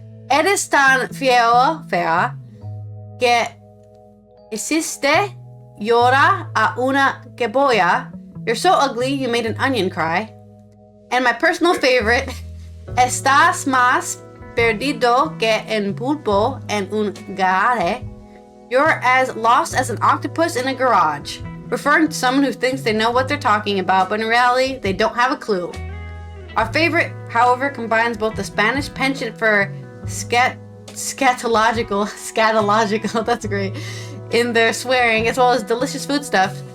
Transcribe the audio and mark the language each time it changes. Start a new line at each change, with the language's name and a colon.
Spanish: Eres tan fea que hiciste llorar a una cebolla.
English: You're so ugly you made an onion cry. And my personal favorite,
Spanish: estás más perdido que un pulpo en un garage.
English: You're as lost as an octopus in a garage, referring to someone who thinks they know what they're talking about, but in reality, they don't have a clue. Our favorite, however, combines both the Spanish penchant for scatological, that's great, in their swearing, as well as delicious food stuff.